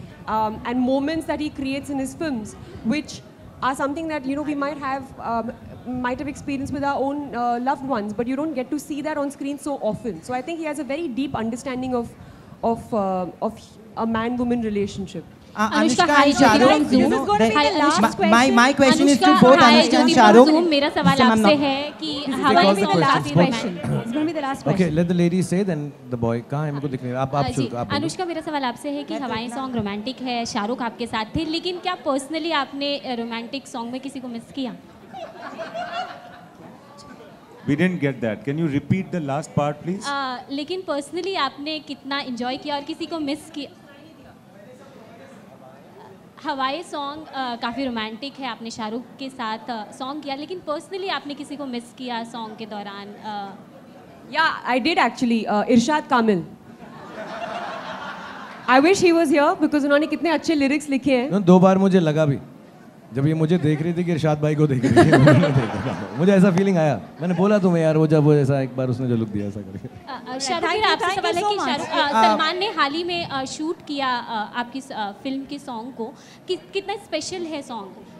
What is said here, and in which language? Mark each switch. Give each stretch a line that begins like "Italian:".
English: And moments that he creates in his films, which are something that, you know, we might have experienced with our own loved ones, but you don't get to see that on screen so often. So I think he has a very deep understanding of a man-woman relationship. Anushka and Shah Rukh, you know, my question is to both Anushka and Shah Rukh.
Hindi: मेरा सवाल आपसे है कि हवाई में
English: last question. It's going to be the last question. Okay, let the lady say, then the boy.
Hindi: कहाँ है मेरे को दिख नहीं रहा. आप शुरू. अनुष्का, मेरा सवाल आपसे है कि हवाई सॉन्ग रोमांटिक है, शाहरुख आपके साथ थे, लेकिन क्या पर्सनली आपने रोमांटिक सॉन्ग में किसी को मिस किया?
English: We didn't get that. Can you repeat the last part, please?
Hindi: लेकिन पर्सनली आपने कितना एंजॉय किया और किसी को मिस किया? हवाई सॉन्ग काफ़ी रोमांटिक है, आपने शाहरुख के साथ सॉन्ग किया, लेकिन पर्सनली आपने किसी को मिस किया सॉन्ग के दौरान?
English: Yeah, I did actually. Irshad Kamil. I wish he was here because
Hindi: उन्होंने कितने अच्छे
English: lyrics
Hindi: लिखे हैं. 2 बार मुझे लगा भी, जब ये मुझे देख रही थी कि इरशाद भाई को देख रही थी, मुझे ऐसा फीलिंग आया. मैंने बोला तुम्हें यार, वो जब वो ऐसा एक बार उसने जो लुक दिया ऐसा करके. शाहरुख, आपसे सवाल है कि सलमान ने हाल ही में शूट किया आपकी फिल्म के सॉन्ग को, कितना स्पेशल है सॉन्ग?